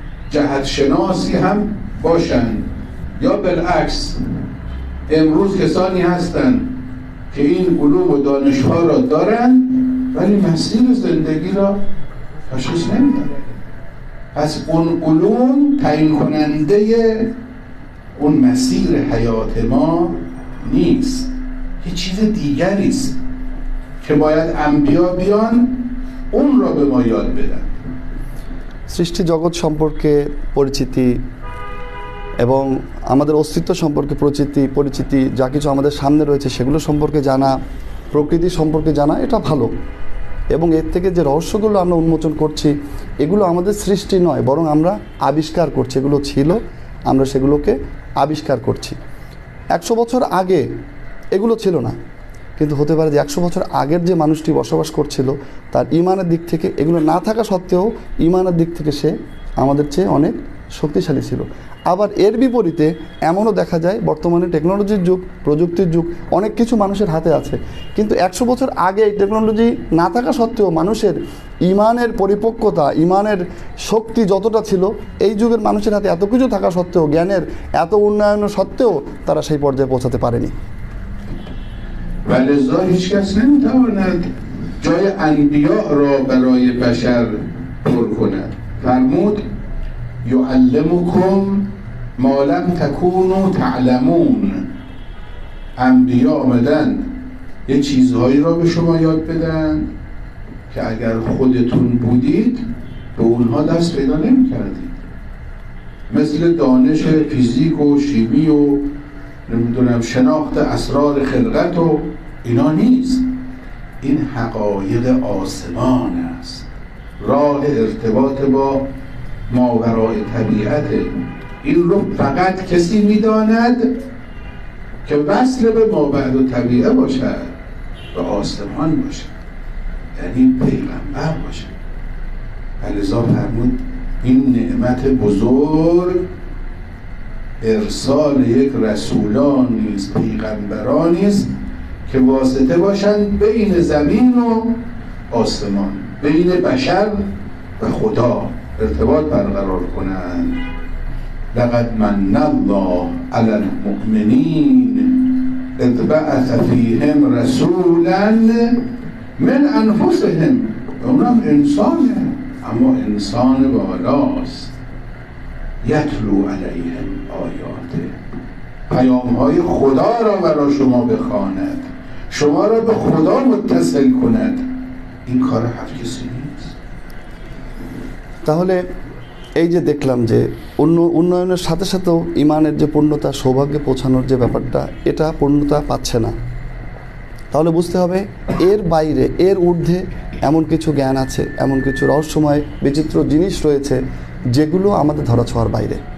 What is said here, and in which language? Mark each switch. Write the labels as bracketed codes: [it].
[fa] جهت شناسی هم باشند، یا بالعکس امروز کسانی هستند که این علوم و دانش‌ها را دارند ولی مسیر زندگی را تشخیص نمیدن. پس اون علوم تعیین کننده اون مسیر حیات ما نیست، یه چیز دیگری است که باید انبیا بیان اون را به ما یاد بدن। [bn] সৃষ্টি জগৎ সম্পর্কে পরিচিতি এবং আমাদের অস্তিত্ব সম্পর্কে পরিচিতি যা কিছু আমাদের সামনে রয়েছে সেগুলো সম্পর্কে জানা, প্রকৃতি সম্পর্কে জানা, এটা ভালো। এবং এর থেকে যে রহস্যগুলো আমরা উন্মোচন করছি এগুলো আমাদের সৃষ্টি নয়, বরং আমরা আবিষ্কার করছি। এগুলো ছিল, আমরা সেগুলোকে আবিষ্কার করছি। 100 বছর আগে এগুলো ছিল না, কিন্তু হতে পারে যে 100 বছর আগের যে মানুষটি বসবাস করছিল তার ইমানের দিক থেকে এগুলো না থাকা সত্ত্বেও ইমানের দিক থেকে সে আমাদের চেয়ে অনেক শক্তিশালী ছিল। আবার এর বিপরীতে এমনও দেখা যায় বর্তমানে টেকনোলজির যুগ, প্রযুক্তির যুগ, অনেক কিছু মানুষের হাতে আছে, কিন্তু 100 বছর আগে এই টেকনোলজি না থাকা সত্ত্বেও মানুষের ইমানের পরিপক্কতা, ইমানের শক্তি যতটা ছিল এই যুগের মানুষের হাতে এত কিছু থাকা সত্ত্বেও, জ্ঞানের এত উন্নয়ন সত্ত্বেও তারা সেই পর্যায়ে পৌঁছাতে পারেনি। [fa] ولذا هیچ کس نمیتواند جای انبیاء را برای بشر پر کند. [ar] فرمود یعلمکم ما لم تکونوا تعلمون. [fa] انبیا آمدن یه چیزهایی را به شما یاد بدن که اگر خودتون بودید به اونها دست پیدا نمیکردید. مثل دانش فیزیک و شیمی و نمیدونم شناخت اسرار خلقت و اینا نیست. این حقایق آسمان است، راه ارتباط با ماورای طبیعت. این رو فقط کسی میداند که وصل به مابعد و طبیعه باشد، به آسمان باشد، یعنی پیغمبر باشد. لذا فرمود این نعمت بزرگ ارسال یک رسولانی است، پیغمبرانی است که واسطه باشند بین زمین و آسمان، بین بشر و خدا ارتباط برقرار کنند. [ar] لقد من الله علی المؤمنین اذ بعث فیهم رسولا من انفسهم. [fa] اونم انسانه اما انسان بالاست. [ar] یتلو علیهم آیاته، [fa] پیام‌های خدا را برای شما بخواند، شما را به خدا متصل کند. این کار هر کسی نیست। [bn] তাহলে এই যে দেখলাম যে উন্নয়নের সাথে সাথেও ইমানের যে পূর্ণতা, সৌভাগ্যে পৌঁছানোর যে ব্যাপারটা, এটা পূর্ণতা পাচ্ছে না। তাহলে বুঝতে হবে এর বাইরে, এর ঊর্ধ্বে এমন কিছু জ্ঞান আছে, এমন কিছু রহস্যময় বিচিত্র জিনিস রয়েছে যেগুলো আমাদের ধরাছোঁয়ার বাইরে।